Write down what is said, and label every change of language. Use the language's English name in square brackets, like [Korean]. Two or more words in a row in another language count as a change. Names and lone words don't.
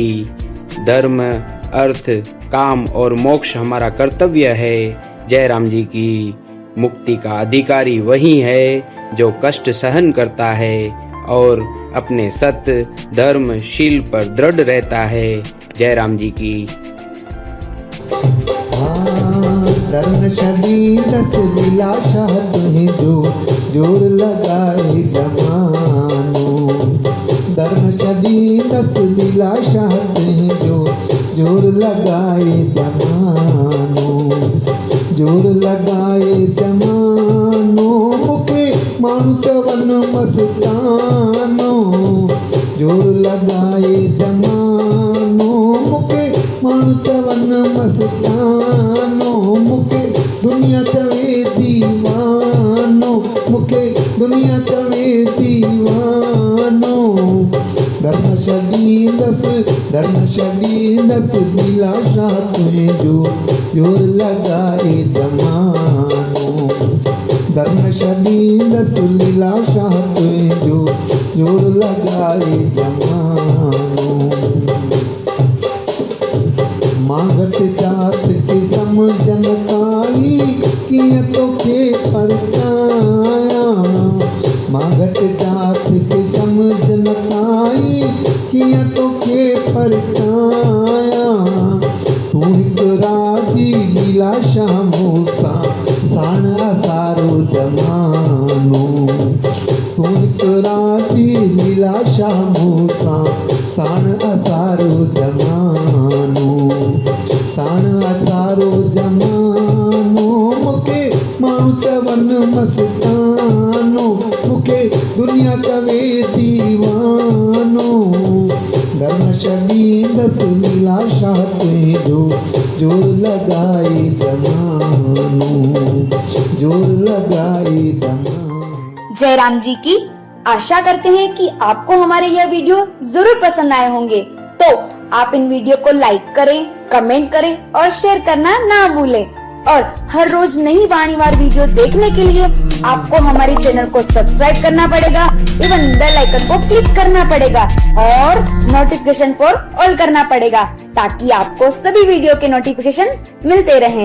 [Hindi] धर्म, अर्थ, काम और मोक्ष हमारा कर्तव्य है। जय राम जी की। मुक्ति का अधिकारी वही है जो कष्ट सहन करता है और अपने सत्य, धर्म, शील पर दृढ़ रहता है। जय राम जी की। [Sindhi] धर्म शरीरस लीलाशाह तुम्हें जो जोर लगाए जमानो। धर्म शरीरस लीलाशाह तुम्हें जो जोर लगाए जमानो। जोर लगाए जमानो मुखे मानु चवन मस्तानो। जोर लगाए जमानो मुखे मानु चवन मस्तानो। मुखे दुनिया चवे दीवानो, मुखे दुनिया चवे दीवानो। धर्म शरीरस लीलाशाह तुम्हें जो जोर लगाए जमानो। धर्म शरीरस लीलाशाह तुम्हें जो जोर लगाए जमानो। मांगत जात की समझन काई किया तो के परचाया। मांगत जात की समझन काई किया तो के परचाया। तू हिक राजी लीलाशाह मूसा साण असारो जमानो। तू हिक राजी लीलाशाह मूसा साण असारो जमानो। साण असारो जमानो मुखे माण्हू चवन मस्तानो। मुखे दुनिया चवे दीवानो। धर्म शरीरस लीलाशाह तुम्हें जो जोर लगाए जमानो। जोर लगाए जमानो। [Hindi] जय राम जी की। आशा करते हैं कि आपको हमारे यह वीडियो जरूर पसंद आए होंगे। तो आप इन वीडियो को लाइक करें, कमेंट करें और शेयर करना ना भूलें। और हर रोज नई वाणीवार वीडियो देखने के लिए आपको हमारे चैनल को सब्सक्राइब करना पड़ेगा एवं [English] bell icon [Hindi] को क्लिक करना पड़ेगा और [English] notification for all [Hindi] करना पड़ेगा ताकि आपको सभी वीडियो के नोटिफिकेशन मिलते रहें।